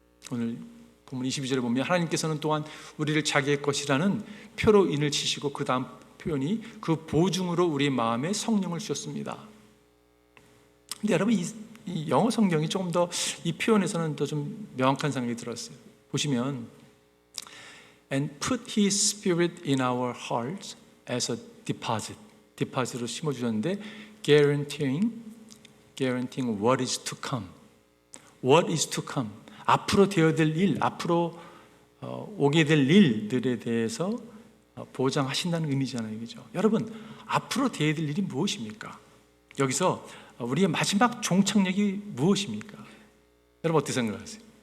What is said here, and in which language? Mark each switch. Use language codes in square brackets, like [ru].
[ko] 오늘 본문 22절에 보면 하나님께서는 또한 우리를 자기의 것이라는 표로 인을 치시고, 그 다음 표현이 그 보증으로 우리 마음에 성령을 주셨습니다. 근데 여러분, 이 영어 성경이 조금 더 이 표현에서는 더 좀 명확한 생각이 들었어요. 보시면 [en] And put His Spirit in our hearts as a deposit. deposit으로 [ko] 심어주셨는데 [en] guaranteeing what is to come. What is to come. [ko] 앞으로 되어질 일, 앞으로 오게 될 일들에 대해서 보장하신다는 의미잖아요, 그죠? 여러분, 앞으로 되어질 일이 무엇입니까? 여기서 우리의 마지막 종착역이 무엇입니까? 여러분, 어떻게 생각하세요?